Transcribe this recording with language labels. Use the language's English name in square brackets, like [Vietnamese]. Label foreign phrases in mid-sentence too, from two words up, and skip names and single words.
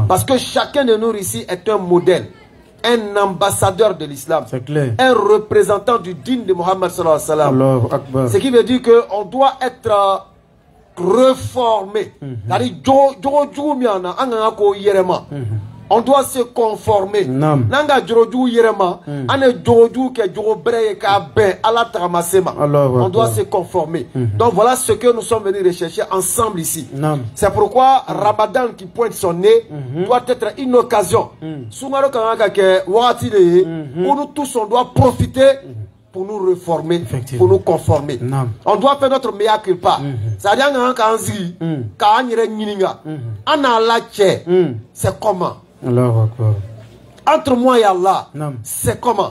[French] Parce que chacun de nous ici est un modèle, un ambassadeur de l'islam, un représentant du dîn de Mohammed [Arabic] sallallahu alayhi wa sallam. [French] Ce qui veut dire qu'on doit être reformé. On doit se conformer. [Dyula] Nanga joroju yerema, ane joroju ke jorobre ka ben ala tamasema. [French] On doit se conformer. Donc voilà ce que nous sommes venus rechercher ensemble ici. C'est pourquoi Ramadan qui pointe son nez doit être une occasion. [Dyula] Sungaro kanaka ke wati [French] de où nous tous on doit profiter pour nous reformer, pour nous conformer. On doit faire notre meilleur culpa. C'est-à-dire c'est comment? Entre moi et Allah, c'est comment?